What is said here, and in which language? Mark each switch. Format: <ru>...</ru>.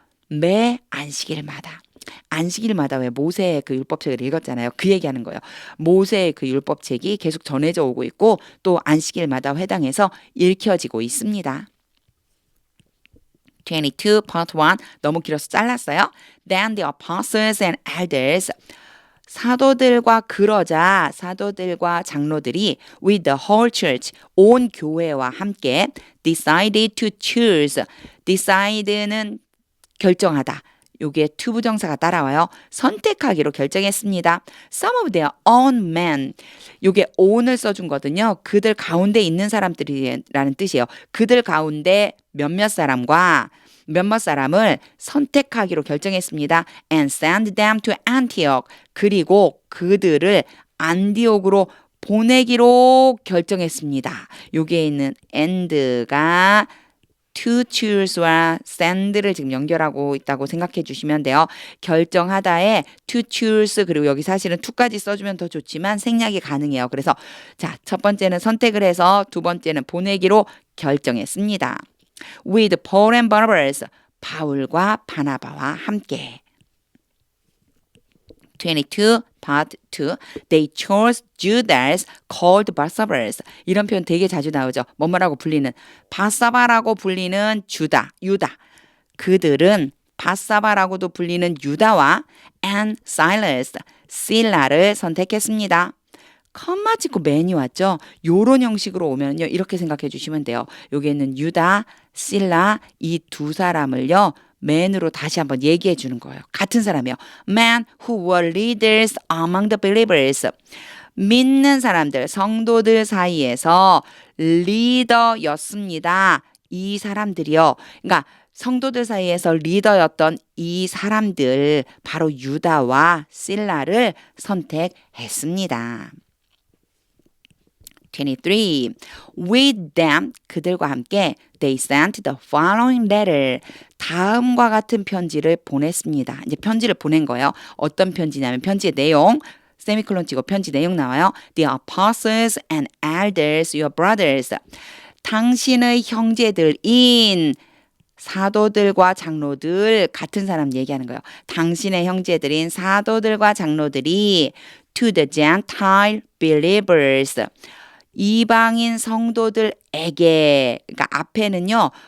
<ko>매 안식일마다. 안식일마다 왜 모세의 그 율법책을 읽었잖아요. 그 얘기하는 거예요. 모세의 그 율법책이 계속 전해져 오고 있고 또 안식일마다 회당에서 읽혀지고 있습니다. 22 part 1 너무 길어서 잘랐어요.</ko> <en>Then the apostles and elders</en> <ko>사도들과 그러자 사도들과 장로들이</ko> <en>with the whole church</en> <ko>온 교회와 함께</ko> <en>decided to choose decide는</en> <ko>결정하다. 요게 to 부정사가 따라와요. 선택하기로 결정했습니다.</ko> <en>Some of their own men.</en> <ko>요게 own을 써준 거거든요. 그들 가운데 있는 사람들이라는 뜻이에요. 그들 가운데 몇몇 사람과 몇몇 사람을 선택하기로 결정했습니다.</ko> <en>And send them to Antioch.</en> <ko>그리고 그들을 안디옥으로 보내기로 결정했습니다. 요게 있는 and가 to choose와 send를 지금 연결하고 있다고 생각해 주시면 돼요. 결정하다에 to choose 그리고 여기 사실은 to까지 써주면 더 좋지만 생략이 가능해요. 그래서 자, 첫 번째는 선택을 해서 두 번째는 보내기로 결정했습니다.</ko> <en>With Paul and Barnabas</en> <ko>바울과 바나바와 함께</ko> <en>22 part 2 They chose Judas called Barsabbas</en> <ko>이런 표현 되게 자주 나오죠. 뭐뭐라고 불리는 바사바라고 불리는 유다 그들은 바사바라고도 불리는 유다와</ko> <en>and Silas</en> <ko>실라를 선택했습니다. 컴마 찍고 맨이 왔죠. 요런 형식으로 오면요. 이렇게 생각해 주시면 돼요. 여기에는 유다, 실라 이 두 사람을요. man으로 다시 한번 얘기해 주는 거예요. 같은 사람이요.</ko> <en>Men who were leaders among the believers.</en> <ko>믿는 사람들, 성도들 사이에서 리더였습니다. 이 사람들이요. 그러니까 성도들 사이에서 리더였던 이 사람들, 바로 유다와 실라를 선택했습니다. 23.</ko> <en>With them,</en> <ko>그들과 함께</ko> <en>they sent the following letter.</en> <ko>다음과 같은 편지를 보냈습니다. 이제 편지를 보낸 거예요. 어떤 편지냐면 편지의 내용, 세미콜론 치고 편지 내용 나와요.</ko> <en>The apostles and elders, your brothers.</en> <ko>당신의 형제들인 사도들과 장로들 같은 사람 얘기하는 거예요. 당신의 형제들인 사도들과 장로들이</ko> <en>to the Gentile believers.</en> <ko>이방인 성도들에게 그러니까 앞에는요.</ko>